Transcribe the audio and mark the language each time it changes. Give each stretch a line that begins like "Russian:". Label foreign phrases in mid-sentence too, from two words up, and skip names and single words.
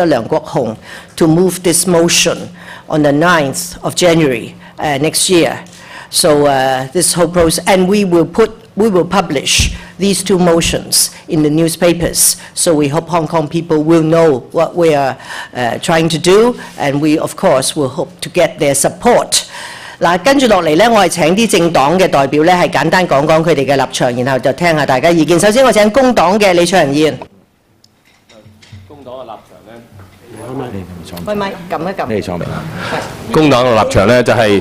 English: Leung Kwok-hong to move this motion on the 9th of January next year. So this whole process, and we will publish these 2 motions in the newspapers. So we hope Hong Kong people will know what we are trying to do, and we of course will hope to get their support.
Cantonese: 嗱，跟住落嚟咧，我係請啲政黨嘅代表咧，係簡單講講佢哋嘅立場，然後就聽下大家意見。首先，我請工黨嘅李卓人議員。工黨嘅立場咧，開咪，撳一撳。你哋錯未？工黨嘅立場咧就係。